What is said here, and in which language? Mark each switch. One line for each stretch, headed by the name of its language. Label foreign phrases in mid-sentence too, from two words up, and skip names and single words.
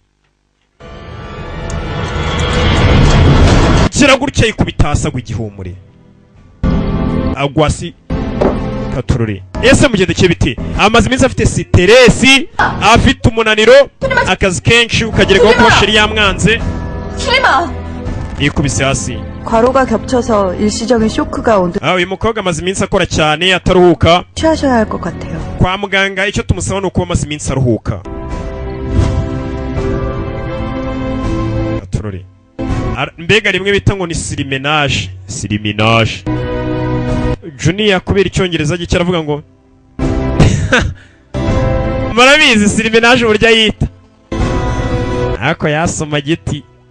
Kinyarwanda: gira gutya yikubita hasi agwa igihumure agwasi katururi ese mugende cy'ibiti amaze iminsi afite siteresi afite umunaniro akazi kenshi ukagerekaho kuba sheri yamwanze yikubise hasi
Korean: 과로가 겹쳐서 일시적인 쇼크가 온 듯
Kinyarwanda: uyu mukobwa amaze iminsi akora cyane ataruhuka
Korean: 취하셔야 할 것 같아요.
Kinyarwanda: kwa muganga icyo tumusaba ni ukuba amaze iminsi aruhuka katururi mbega rimwe bita ngo ni sirimenage Junior kubera icyongereza gike aravuga ngo murabizi sirimenage uburyo yita ako yasoma giti